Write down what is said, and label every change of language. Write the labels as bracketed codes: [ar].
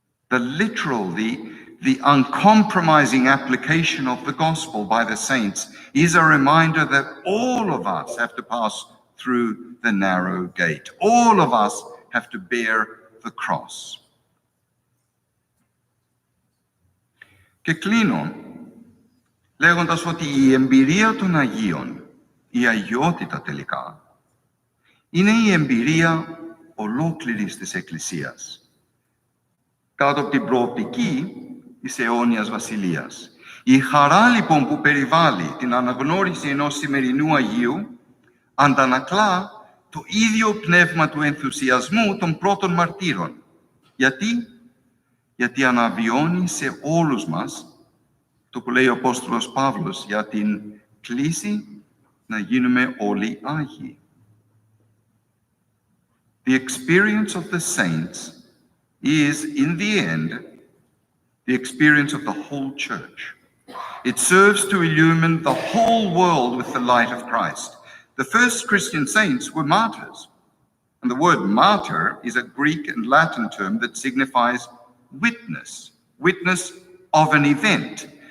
[en] The literal, the uncompromising application of the gospel by the saints is a reminder that all of us have to pass through the narrow gate. All of us have to bear the cross. [el] Και κλείνω λέγοντας ότι η εμπειρία των Αγίων, η αγιότητα τελικά, είναι η εμπειρία ολόκληρης της Εκκλησίας, κάτω από την προοπτική της αιώνιας βασιλείας. Η χαρά λοιπόν που περιβάλλει την αναγνώριση ενός σημερινού Αγίου αντανακλά το ίδιο πνεύμα του ενθουσιασμού των πρώτων μαρτύρων. Γιατί αναβιώνει σε όλους μας το που λέει ο Απόστολος Παύλος για την κλίση να γίνουμε όλοι Άγιοι. [en] The experience of the saints is, in the end, the experience of the whole church. It serves to illumine the whole world with the light of Christ. The first Christian saints were martyrs. And the word martyr is a Greek and Latin term that signifies witness, witness of an event.